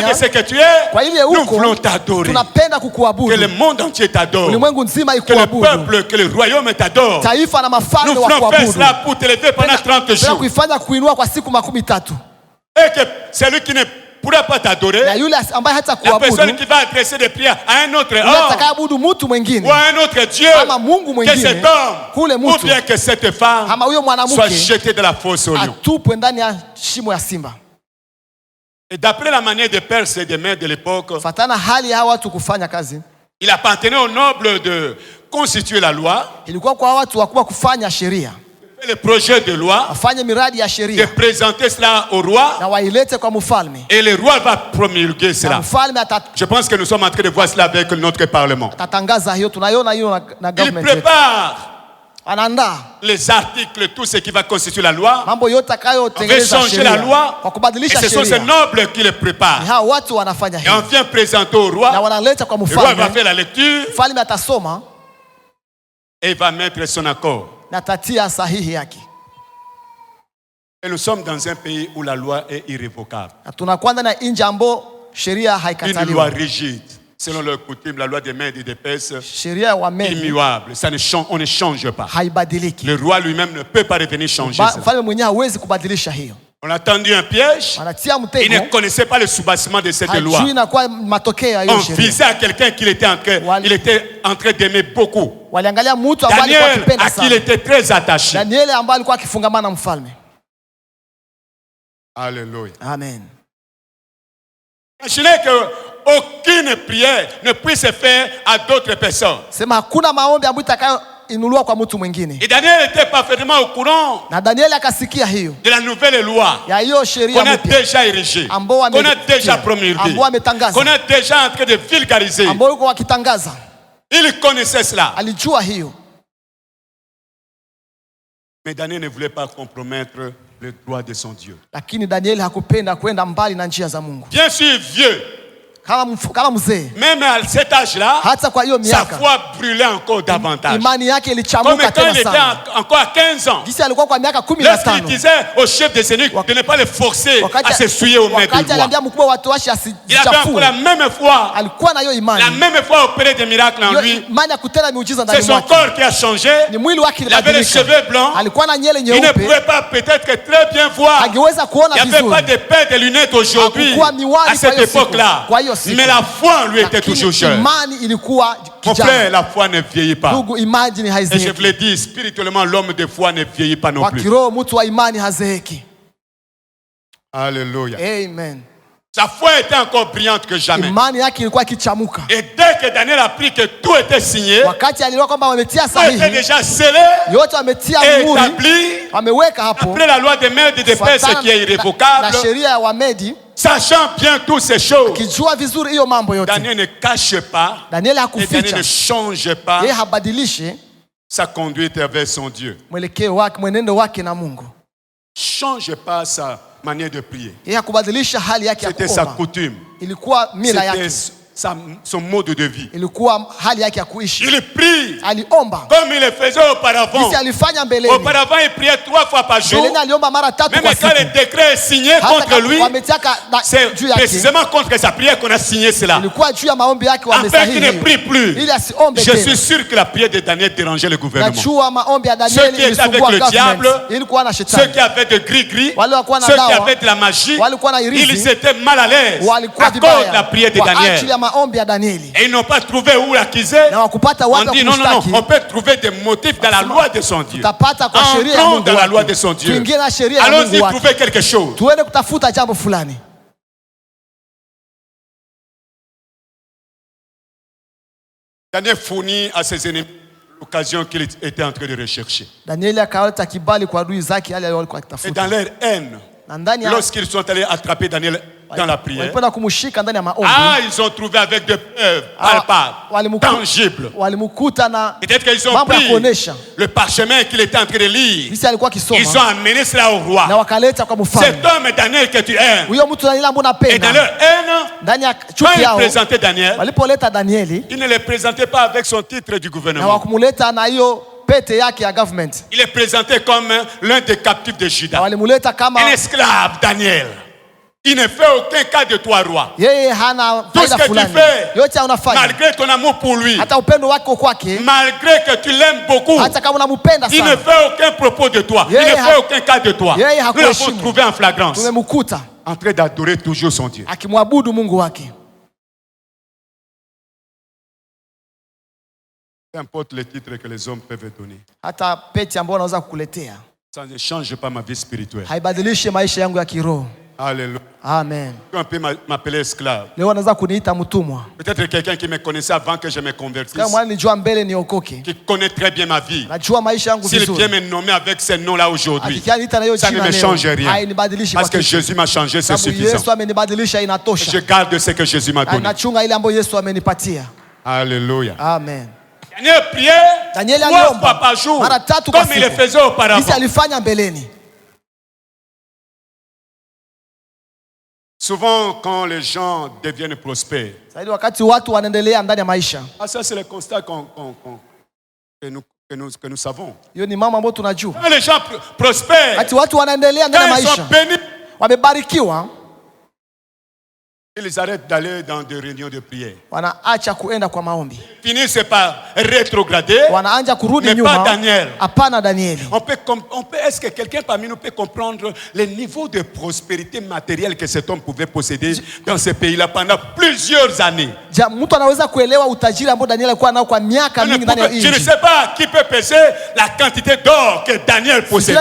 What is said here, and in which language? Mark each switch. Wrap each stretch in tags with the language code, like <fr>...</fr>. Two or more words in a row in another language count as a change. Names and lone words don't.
<sw>umefanya,</sw> <fr>ce que tu es,</fr> <sw>kwa ile</sw> <fr>nous voulons</fr> <sw>uko,</sw> <fr>t'adorer.</fr> <sw>tunapenda</sw> <fr>Que le</fr> <sw>kukuabudu,</sw> <fr>monde entier t'adore.</fr> <sw>ulimwengu nzima</sw> <fr>Que le</fr> <sw>ikuabudu,</sw> <fr>peuple, que le royaume t'adore.</fr> <sw>taifa na</sw> <fr>Nous</fr> <sw>mafalme wa</sw> <fr>voulons faire</fr> <sw>kuabudu.</sw> <fr>cela pour t'élever pendant 30</fr> <sw>Tena</sw> <fr>jours.</fr> <sw>kuifanya kuinua kwa siku makumi tatu,</sw> <fr>Et que celui qui ne pourra pas t'adorer,</fr> <sw>na yule ambaye hata</sw> <fr>la personne</fr> <sw>kuabudu,</sw> <fr>qui va adresser des prières à un autre</fr> <sw>yule</sw> <fr>homme</fr> <sw>atakayeabudu mtu mwingine</sw> <fr>ou à un autre Dieu,</fr> <sw>ama Mungu</sw> <fr>que cet</fr> <sw>mwingine, kule</sw> <fr>homme ou</fr> <sw>mtu</sw> <fr>bien que cette femme</fr> <sw>ama huyo</sw> <fr>soit</fr> <sw>mwanamke</sw> <fr>jeté de la fosse au lion.</fr> <sw>atupwe ndani ya shimo ya simba.</sw> <fr>Et d'après la manière des pères et des mères de l'époque,</fr> <sw>fatana hali ya watu kufanya kazi,</sw> <fr>il appartenait aux nobles de constituer la loi,</fr> <sw>ilikuwa kwa watu wakubwa kufanya sheria,</sw> <fr>le projet de loi,</fr> <sw>wafanye miradi ya</sw> <fr>de</fr> <sw>sheria</sw> <fr>présenter cela au roi,</fr> <sw>na wailete kwa mfalme,</sw> <fr>et le roi va promulguer</fr> <sw>na</sw> <fr>cela.</fr> <sw>mfalme</sw> <fr>Je pense que nous sommes en train de voir cela avec notre parlement.</fr> <sw>atatangaza hiyo. Tunaiona hiyo na</sw> <fr>Il</fr> <sw>government yetu.</sw> <fr>prépare</fr> <sw>Anaandaa</sw> <fr>les articles, tout ce qui va constituer la loi.</fr> <sw>mambo yote</sw> <fr>On veut</fr> <sw>atakayotengeneza</sw> <fr>changer la</fr> <sw>sheria</sw> <fr>loi.</fr> <sw>kwa</sw> <fr>Et</fr> <sw>kubadilisha</sw> <fr>ce sont ces</fr> <sw>sheria.</sw> <fr>nobles qui le préparent.</fr> <sw>Ni hao watu wanafanya</sw> <fr>Et on</fr> <sw>hiyo</sw> <fr>vient présenter au</fr> <sw>na</sw> <fr>roi.</fr> <sw>wanaleta kwa</sw> <fr>Le roi va</fr> <sw>mfalme,</sw> <fr>faire la lecture</fr> <sw>mfalme atasoma</sw> <fr>et il va mettre son accord.</fr> <sw>na tatia sahihi yake.</sw> <fr>Et nous sommes dans un pays où la loi est irrévocable.</fr> <sw>Na tunakuwa ndani ya nchi ambayo sheria</sw> <fr>Une loi</fr> <sw>haikataliwa,</sw> <fr>rigide, selon leur coutume, la loi des Mèdes et des Perses,</fr> <sw>sheria ya Wamedi</sw> <fr>immuable. Ça ne change, on ne change pas.</fr> <sw>haibadiliki.</sw> <fr>Le roi lui-même ne peut pas revenir changer cela.</fr> <sw>Mfalme mwenyewe hawezi kubadilisha hiyo.</sw> <fr>On a tendu un piège.</fr> <sw>Wanatia</sw> <fr>Il ne</fr> <sw>mtego,</sw> <fr>connaissait pas le soubassement de cette loi.</fr> <sw>hajui inakuwa matokeo ya</sw> <fr>On</fr> <sw>hiyo sheria.</sw> <fr>visait à quelqu'un qu'il était en train d'aimer beaucoup.</fr> <sw>Waliangalia mtu ambaye alikuwa Daniel, akipenda</sw> <fr>à qui il</fr> <sw>sana,</sw> <fr>était très attaché.</fr> <sw>Danieli ambaye alikuwa akifungamana na mfalme.</sw> <fr>Alléluia.</fr> <sw>Amen.</sw> <fr>Imaginez qu'aucune prière ne puisse se faire à d'autres personnes.</fr> <sw>Sema hakuna maombi ambayo itakayoinuliwa kwa mtu mwingine.</sw> <fr>Et Daniel était parfaitement au courant</fr> <sw>Na Danieli akasikia hiyo</sw> <fr>de la nouvelle loi</fr> <sw>ya hiyo sheria</sw> <fr>qu'on a</fr> <sw>mpya</sw> <fr>déjà érigée,</fr> <sw>ambao</sw> <fr>qu'on a déjà promulguée,</fr> <sw>ambao ametangaza,</sw> <fr>qu'on a déjà en train de vulgariser.</fr> <sw>ambao yuko wakitangaza.</sw> <fr>Il connaissait cela.</fr> <sw>Alijua hiyo,</sw> <fr>Mais Daniel ne voulait pas compromettre le droit de son Dieu.</fr> <sw>lakini Danieli hakupenda kwenda mbali na njia za Mungu.</sw> <fr>Bien sûr, vieux,</fr> <sw>Kama mzee,</sw> <fr>même à cet âge-là,</fr> <sw>hata kwa hiyo</sw> <fr>sa</fr> <sw>miaka</sw> <fr>foi brûlait encore davantage.</fr> <sw>imani yake</sw> <fr>Comme</fr> <sw>ilichamuka</sw> <fr>quand il</fr> <sw>tena</sw> <fr>était</fr> <sw>sana.</sw> <fr>encore à 15 ans.</fr> <sw>Jinsi alikuwa kwa miaka</sw> <fr>Lorsqu'il 15, disait au chef des eunuques de ne pas le forcer à se souiller au maître</fr> <sw>wakati</sw> <fr>du roi.</fr> <sw>aliambia mkubwa wa watu washe</sw> <fr>Il avait encore la</fr> <sw>asichafue,</sw> <fr>même foi,</fr> <sw>alikuwa na hiyo</sw> <fr>la</fr> <sw>imani,</sw> <fr>même foi opérer des miracles en</fr> <sw>hiyo</sw> <fr>lui.</fr> <sw>imani ya kutenda miujiza</sw> <fr>C'est</fr> <sw>ndani</sw> <fr>son</fr> <sw>mwake.</sw> <fr>corps qui a changé.</fr> <sw>Ni mwili wake</sw> <fr>Il avait les</fr> <sw>ilibadilika.</sw> <fr>cheveux blancs.</fr> <sw>Alikuwa na nyele</sw> <fr>Il ne</fr> <sw>nyeupe,</sw> <fr>pouvait pas peut-être que très bien voir.</fr> <sw>angeweza kuona</sw> <fr>Il n'y avait pas</fr> <sw>vizuri.</sw> <fr>de paire de lunettes aujourd'hui,</fr> <sw>Hakukuwa miwani</sw> <fr>à cette</fr> <sw>kwa hiyo siku.</sw> <fr>époque-là.</fr> <sw>Kwa hiyo siku.</sw> <fr>Mais la foi en lui était</fr> <sw>Lakini</sw> <fr>toujours jeune.</fr> <sw>imani ilikuwa</sw> <fr>Mon frère,</fr> <sw>kijana.</sw> <fr>la foi ne vieillit pas.</fr> <sw>Ndugu, imani</sw> <fr>Et je</fr> <sw>haizeheki.</sw> <fr>vous l'ai dit, spirituellement, l'homme de foi ne vieillit pas non</fr> <sw>Kwa</sw> <fr>plus.</fr> <sw>kiroho mtu wa imani hazeheki.</sw> <fr>Alléluia.</fr> <sw>Amen.</sw> <fr>Sa foi était encore brillante que jamais.</fr> <sw>Imani yake ilikuwa ikichamuka.</sw> <fr>Et dès que Daniel a appris que tout était signé,</fr> <sw>Wakati aliona kwamba wametia</sw> <fr>tout était</fr> <sw>sahihi,</sw> <fr>déjà scellé</fr> <sw>yote wametia</sw> <fr>et</fr> <sw>muhuri,</sw> <fr>établi,</fr> <sw>wameweka hapo</sw> <fr>après la loi des Mèdes et des Perses</fr> <sw>kufuatana</sw> <fr>qui est</fr> <sw>na</sw> <fr>irrévocable,</fr> <sw>sheria ya Wamedi,</sw> <fr>sachant bien toutes ces choses,</fr> <sw>kijua vizuri hiyo mambo yote.</sw> <fr>Daniel ne cache pas</fr> <sw>Danieli</sw> <fr>et Daniel</fr> <sw>hakuficha,</sw> <fr>ne change pas</fr> <sw>yeye habadilishe</sw> <fr>sa conduite vers son Dieu.</fr> <sw>mwelekeo wake, mwenendo wake na Mungu.</sw> <fr>Change pas sa manière de prier.</fr> <sw>Yeye hakubadilisha hali yake ya</sw> <fr>C'était sa</fr> <sw>kuomba.</sw> <fr>coutume.</fr> <sw>Ilikuwa mila</sw> <fr>C'était</fr> <sw>yake,</sw> <fr>son mode de vie.</fr> <sw>ilikuwa hali yake ya kuishi.</sw> <fr>Il prie</fr> <sw>Aliomba</sw> <fr>comme il le faisait auparavant.</fr> <sw>jinsi alifanya mbeleni.</sw> <fr>Auparavant, il priait 3 fois par jour.</fr> <sw>Mbeleni aliomba mara 3</sw> <fr>Même</fr> <sw>kwa</sw> <fr>quand le</fr> <sw>siku.</sw> <fr>décret est signé</fr> <sw>Hata</sw> <fr>contre</fr> <sw>kama</sw> <fr>lui,</fr> <sw>wametiaka</sw> <fr>c'est</fr> <sw>juu yake,</sw> <fr>précisément contre sa prière qu'on a signé cela.</fr> <sw>ilikuwa juu ya maombi yake</sw> <fr>Afin qu'il</fr> <sw>wamesahihi</sw> <fr>ne</fr> <sw>hiyo.</sw> <fr>prie plus.</fr> <sw>Ili asiombe</sw> <fr>Je suis</fr> <sw>tena.</sw> <fr>sûr que la prière de Daniel dérangeait le gouvernement.</fr> <sw>Najua maombi ya</sw> <fr>Ceux</fr> <sw>Danieli</sw> <fr>qui étaient avec</fr> <sw>ilisumbua</sw> <fr>le diable,</fr> <sw>government. Ilikuwa na</sw> <fr>ceux</fr> <sw>shetani.</sw> <fr>qui avaient de gris-gris,</fr> <sw>Wale walikuwa na</sw> <fr>ceux qui</fr> <sw>dawa,</sw> <fr>avaient de la magie,</fr> <sw>walikuwa na irizi,</sw> <fr>ils étaient mal à l'aise</fr> <sw>walikuwa</sw> <fr>à cause de la</fr> <sw>vibaya</sw> <fr>prière de kwa ajili Daniel.</fr> <sw>ya maombi ya Danieli.</sw> <fr>Et ils n'ont pas trouvé où l'accuser.</fr> <sw>Na wakupata</sw> <fr>On</fr> <sw>wapi</sw> <fr>dit non,</fr> <sw>kumshtaki.</sw> <fr>on peut trouver des motifs dans la loi de son Dieu.</fr> <sw>Tutapata kwa sheria ya</sw> <fr>Entrons</fr> <sw>Mungu</sw> <fr>dans la loi de</fr> <sw>wake.</sw> <fr>son Dieu.</fr> <sw>Tuingie na sheria ya</sw> <fr>Allons-y</fr> <sw>Mungu wake.</sw> <fr>trouver quelque chose.</fr> <sw>Tuende kutafuta jambo fulani.</sw> <fr>Daniel fournit à ses ennemis l'occasion qu'il était en train de rechercher.</fr> <sw>Danieli akaleta kibali kwa adui zake yale walikuwa</sw> <fr>Et</fr> <sw>akitafuta.</sw> <fr>dans leur haine,</fr> <sw>Na ndani ya</sw> <fr>lorsqu'ils sont allés attraper Daniel dans la prière,</fr> <sw>walipenda kumshika ndani ya maombi.</sw> <fr>ils ont trouvé avec des preuves Ah, palpables, tangibles.</fr> <sw>Walimkuta na</sw> <fr>Peut-être qu'ils ont</fr> <sw>mambo ya</sw> <fr>pris</fr> <sw>kuonesha</sw> <fr>le parchemin qu'il était en train de lire.</fr> <sw>jinsi alikuwa</sw> <fr>Ils ont</fr> <sw>akisoma</sw> <fr>amené cela au</fr> <sw>na</sw> <fr>roi.</fr> <sw>wakaleta kwa mfalme.</sw> <fr>Cet homme Daniel que tu aimes.</fr> <sw>Huyo mtu Danieli ambaye</sw> <fr>Et dans</fr> <sw>unapenda,</sw> <fr>leur haine,</fr> <sw>ndani ya</sw> <fr>quand</fr> <sw>chuki</sw> <fr>ils</fr> <sw>yao</sw> <fr>présentaient Daniel,</fr> <sw>walipoleta Danieli</sw> <fr>ils ne le présentaient pas avec son titre du</fr> <sw>na</sw> <fr>gouvernement.</fr> <sw>wakumuleta na hiyo pete yake ya government,</sw> <fr>Il est présenté comme l'un des captifs de</fr> <sw>na Juda. walimuleta kama</sw> <fr>Un esclave, Daniel. Il ne fait aucun cas de toi, roi.</fr> <sw>yeye hana</sw> <fr>Tout ce</fr> <sw>faida</sw> <fr>que tu</fr> <sw>fulani.</sw> <fr>fais,</fr> <sw>Yote unafanya</sw> <fr>malgré ton amour pour lui,</fr> <sw>hata upendo wako kwake,</sw> <fr>malgré que tu l'aimes beaucoup,</fr> <sw>hata kama unampenda</sw> <fr>il ne</fr> <sw>sana,</sw> <fr>fait aucun propos de toi. Il ne</fr> <sw>Yeye</sw> <fr>fait aucun cas de toi.</fr> <sw>yeye</sw> <fr>Nous l'avons</fr> <sw>hakuheshimu.</sw> <fr>trouvé en flagrance,</fr> <sw>tumemkuta</sw> <fr>en train d'adorer toujours son Dieu.</fr> <sw>akimwabudu Mungu wake.</sw> <fr>Peu importe les titres que les hommes peuvent donner,</fr> <sw>Hata pete ambayo unaweza kukuletea</sw> <fr>ça ne change pas ma vie spirituelle.</fr> <sw>haibadilishe maisha yangu ya kiroho.</sw> <fr>Alléluia.</fr> <sw>Amen.</sw> <fr>On peut m'appeler esclave.</fr> <sw>Leo wanaweza kuniita mtumwa.</sw> <fr>Peut-être quelqu'un qui me connaissait avant que je me convertisse,</fr> <sw>Kama mwana nijua mbele niokoke.</sw> <fr>qui connaît très bien ma vie.</fr> <sw>Najua maisha yangu</sw> <fr>S'il</fr> <sw>vizuri.</sw> <fr>vient me nommer avec ce nom-là aujourd'hui,</fr> <sw>Akikianiita na hiyo</sw> <fr>ça ne</fr> <sw>jina</sw> <fr>me</fr> <sw>leo,</sw> <fr>change rien.</fr> <sw>hainibadilishi</sw> <fr>Parce</fr> <sw>kwa</sw> <fr>que</fr> <sw>kitu.</sw> <fr>Jésus m'a changé, c'est</fr> <sw>Sababu</sw> <fr>suffisant.</fr> <sw>Yesu amenibadilisha, inatosha.</sw> <fr>Je garde ce que Jésus m'a</fr> <sw>Na</sw> <fr>donné.</fr> <sw>nachunga ile ambayo Yesu amenipatia.</sw> <fr>Alléluia.</fr> <sw>Amen.</sw> <fr>Daniel priait</fr> <sw>Daniel</sw> <fr>3 fois</fr> <sw>aliomba</sw> <fr>par jour,</fr> <sw>mara 3 kwa</sw> <fr>comme il le</fr> <sw>siku.</sw> <fr>faisait auparavant.</fr> <sw>Jinsi alifanya mbeleni.</sw> <fr>Souvent, quand les gens deviennent prospères,</fr> <sw>Saidi wakati watu wanaendelea ndani ya maisha.</sw> <fr>ça c'est le constat que nous savons.</fr> <sw>Hiyo ni mambo ambayo tunajua.</sw> <fr>Quand les gens prospèrent,</fr> <sw>Wakati watu wanaendelea ndani ya</sw> <fr>quand ils sont</fr> <sw>maisha,</sw> <fr>bénis,</fr> <sw>wamebarikiwa,</sw> <fr>ils arrêtent d'aller dans des réunions de prière.</fr> <sw>wanaacha kuenda kwa maombi.</sw> <fr>Finissent par rétrograder.</fr> <sw>Wanaanza kurudi</sw> <fr>Mais</fr> <sw>nyuma.</sw> <fr>pas Daniel.</fr> <sw>Hapana Danieli.</sw> <fr>Est-ce que quelqu'un parmi nous peut comprendre le niveau de prospérité matérielle que cet homme pouvait posséder dans ce pays-là pendant plusieurs années?</fr> <sw>Mtu anaweza kuelewa utajiri ambao Danieli alikuwa nao kwa miaka mingi ndani ya</sw> <fr>Je ne</fr> <sw>nchi.</sw> <fr>sais pas qui peut peser la quantité d'or que Daniel possédait.</fr>